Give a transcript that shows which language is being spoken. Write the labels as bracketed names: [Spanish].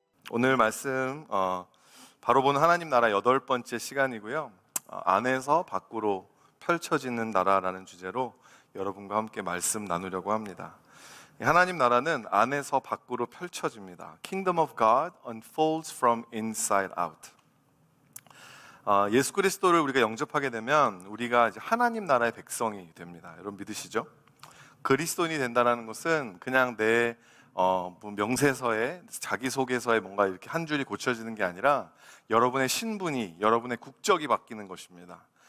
[Korean] 오늘 말씀 바로 보는 하나님 나라 8번째 시간이고요. 안에서 밖으로 펼쳐지는 나라라는 주제로 여러분과 함께 말씀 나누려고 합니다. 하나님 나라는 안에서 밖으로 펼쳐집니다. [English] Kingdom of God unfolds from inside out. [Korean] 예수 그리스도를 우리가 영접하게 되면 우리가 이제 하나님 나라의 백성이 됩니다. 여러분 믿으시죠? 그리스도인이 된다는 것은 그냥 내 명세서에 자기소개서에 뭔가 이렇게 한 줄이 고쳐지는 게 아니라 여러분의 신분이, 여러분의 국적이 바뀌는 것입니다.